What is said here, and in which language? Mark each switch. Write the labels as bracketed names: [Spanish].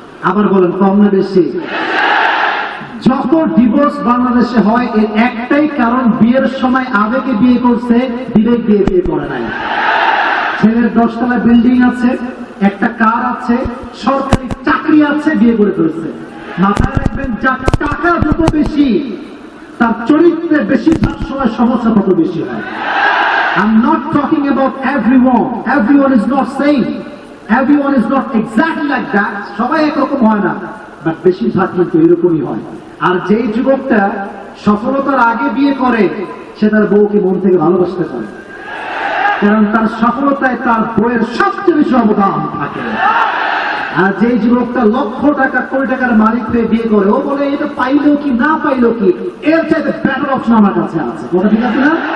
[Bangla] আবার বলেন, কম না বেশি? যত ডিভোর্স বাংলাদেশে হয় এর একটাই কারণ, বিয়ের সময় আবেগে বিয়ে করছে, বিবেক দিয়ে বিয়ে করে নাই। ছেলের 10 তলা বিল্ডিং আছে, একটা কার আছে, সরকারি চাকরি আছে, বিয়ে করে ফেলছে। মাথায় রাখবেন, যার টাকা যত বেশি তার চরিত্রে বেশিরভাগ সময় সমস্যা তত বেশি হয়। [English] I'm not talking about everyone. Everyone is not same. Everyone is not exactly like that. [Bangla] সবাই একরকম হয় না, বাট বেশিরভাগ কিন্তু এরকমই হয়। আর যেই যুবকটা সফলতার আগে বিয়ে করে, সে তার বউকে মন থেকে ভালোবাসতে পারে, কারণ তার সফলতায় তার বউয়ের সবচেয়ে বেশি অবদান থাকে। আর যে যুবকটা লক্ষ টাকা কোটি টাকার মালিক হয়ে বিয়ে করে, ও বলে এটা পাইলো কি না পাইলো কি, এর চাইতে বেটার অপশন আমার কাছে আছে। কথা ঠিক আছে না?